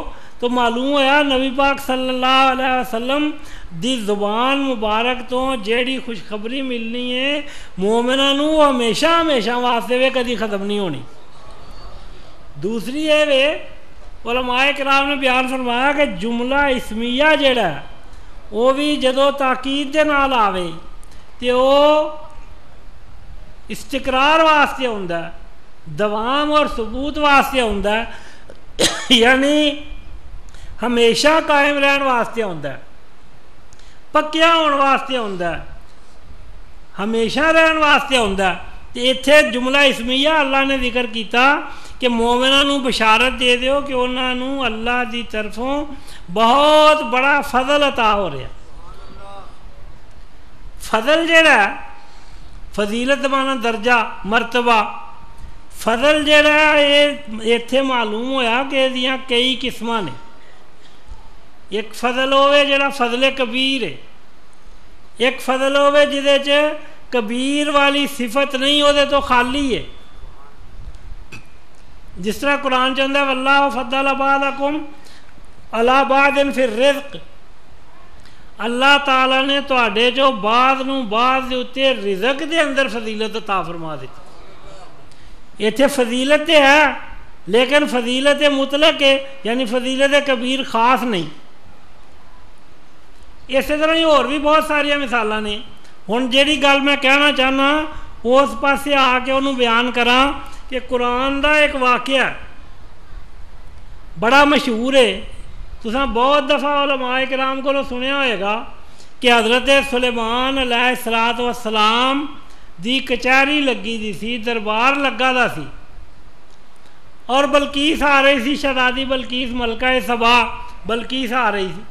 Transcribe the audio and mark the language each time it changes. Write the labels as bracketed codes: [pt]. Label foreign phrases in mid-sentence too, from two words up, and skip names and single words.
[pa] تو معلوم ہوا نبی پاک [ar] صلی اللہ علیہ وسلم [pa] دی زبان مبارک تو جیڑی خوشخبری ملنی ہے مومنہ نو ہمیشہ ہمیشہ واسطے وے کدی ختم نہیں ہونی. دوسری ہے وے علماء کرام نے بیان فرمایا کہ جملہ اسمیہ جیڑا ہے وہ بھی جدو تاکید دے نال آوے تے وہ استقرار واسطے ہوندا ہے، دوام اور ثبوت واسطے ہوندا ہے، یعنی ہمیشہ قائم رہن واسطے ہوندا ہے، پکیا ہون واسطے ہوندا ہے، ہمیشہ رہن واسطے ہوندا ہے. تے ایتھے جملہ اسمیہ اللہ نے ذکر کیتا کہ مومناں نو بشارت دے دیو کہ انہاں نو اللہ دی طرفوں بہت بڑا فضل عطا ہو رہا. فضل جڑا ہے فضیلت معنی درجہ مرتبہ، فضل جڑا ہے ایتھے معلوم ہویا کہ دیاں کئی قسماں نے. ایک فضل ہوئے جڑا فضل کبیر ہے، ایک فضل ہوئے جدے چ کبیر والی صفت نہیں ہو دے تو خالی ہے. جس طرح قرآن چاہتا ہے [ar] واللہ فضل بعضکم علی بعض فی الرزق، [pa] اللہ تعالیٰ نے تواڈے جو بعض نو بعض دے اتے رزق دے اندر فضیلت عطا فرما دیتی. ایتھے فضیلت تے ہے لیکن فضیلت مطلق ہے، یعنی فضیلت کبیر خاص نہیں. اسی طرح ہی اور بھی بہت ساری مثالاں نے. ہن جیڑی گل میں کہنا چاہنا اس پاسے آ کے انہوں بیان کراں کہ قرآن دا ایک واقعہ بڑا مشہور ہے. تساں بہت دفعہ علماء کرام کو سنیا ہوئے گا کہ حضرت سلیمان [ar] علیہ السلام [pa] دی کچہری لگی دی سی، دربار لگا دا سی، اور بلقیس آ رہی سی، شہزادی بلقیس ملکہ سبا بلقیس آ رہی سی.